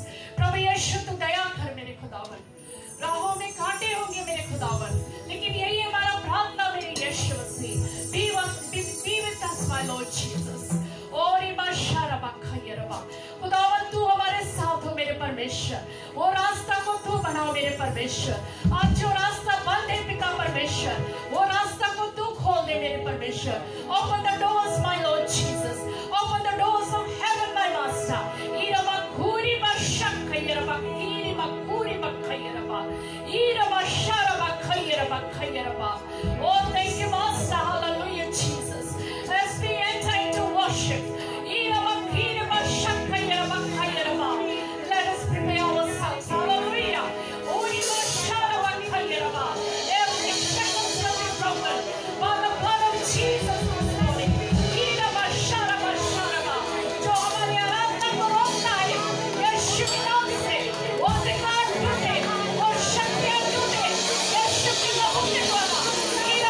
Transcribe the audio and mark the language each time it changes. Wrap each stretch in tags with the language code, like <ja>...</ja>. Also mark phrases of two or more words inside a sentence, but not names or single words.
<hi>प्रभु यीशु तू दया कर मेरे खुदावन, राहों में कांटे होंगे मेरे खुदावन, लेकिन यही हमारा प्रार्थना मेरे यीशु मसीह,</hi> <en>be with us, my Lord Jesus.</en> <hi>और खुदावन तू हमारे साथ हो मेरे परमेश्वर, वो रास्ता को तू बनाओ मेरे परमेश्वर, आज जो रास्ता बंद है पिता परमेश्वर, वो रास्ता को तू खोल दे मेरे परमेश्वर.</hi> <en>Open the doors, my Lord Jesus. Open the doors of heaven, my Master. Ira bakuri bashakayra bakiri bakuri bakayra ba. Ira bashara bakayra bakayra ba. Oh, thank you, Master. Hallelujah, Jesus. As we enter into worship, ira bakiri bashakayra bakayra ba. Let us prepare ourselves. Hallelujah. Uri bashara bakayra ba. Every shackle shall be broken by the blood of Jesus this morning. Ira bashara bashara ba.</en> <hi>जो हमारी आराधना को रोकता है, यीशु के नाम से वो अधिकार टूटे, वो शक्तियाँ टूटे, यीशु के नाम के द्वारा</hi>